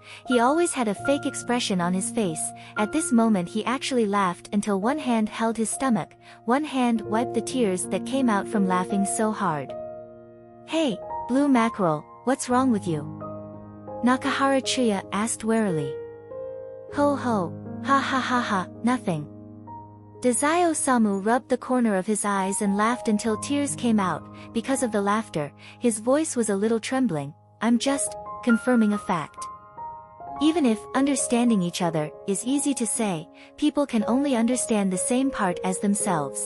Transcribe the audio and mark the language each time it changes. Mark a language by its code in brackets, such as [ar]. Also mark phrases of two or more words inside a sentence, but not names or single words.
[en] He always had a fake expression on his face. At this moment he actually laughed until one hand held his stomach, one hand wiped the tears that came out from laughing so hard. Hey, Blue Mackerel, what's wrong with you? Nakahara Chiyo asked warily. Ho ho, ha ha ha ha, nothing. Dazai Osamu rubbed the corner of his eyes and laughed until tears came out. Because of the laughter, his voice was a little trembling. I'm just confirming a fact. Even if understanding each other is easy to say, people can only understand the same part as themselves.